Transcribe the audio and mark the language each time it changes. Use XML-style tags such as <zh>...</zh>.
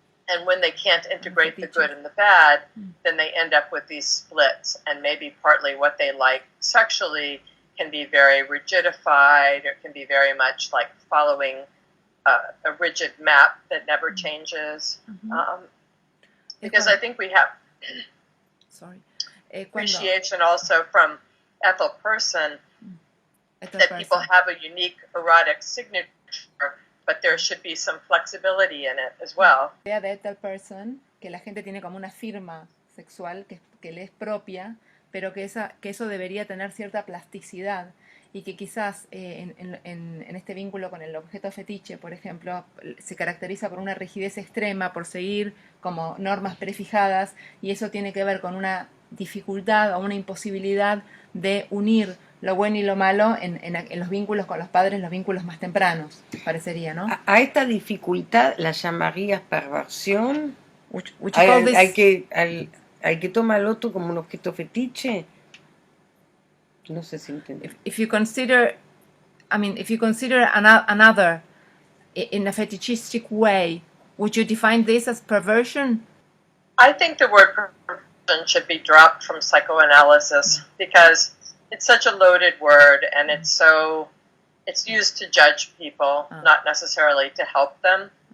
<en>And when they can't integrate the good and the bad, then they end up with these splits, and maybe partly what they like sexually can be very rigidified, or can be very much like following a rigid map that never changes. Because I think we have appreciation also from Ethel Person that people have a unique erotic signature, but there should be some flexibility in it as well.</en> <es>La idea de Ethel Person, que la gente tiene como una firma sexual que le es propia, pero que eso debería tener cierta plasticidad, y que quizás en este vínculo con el objeto fetiche, por ejemplo, se caracteriza por una rigidez extrema, por seguir como normas prefijadas, y eso tiene que ver con una dificultad o una imposibilidad de unir lo bueno y lo malo en los vínculos con los padres, los vínculos más tempranos, parecería, ¿no? A esta dificultad la llamarías perversión. ¿Hay que tomar al otro como un objeto fetiche? No sé si entiendo.</es> <en>If you consider another in a fetishistic way, would you define this as perversion? I think the word perversion should be dropped from psychoanalysis because it's such a loaded word, and it's used to judge people, not necessarily to help them.</en>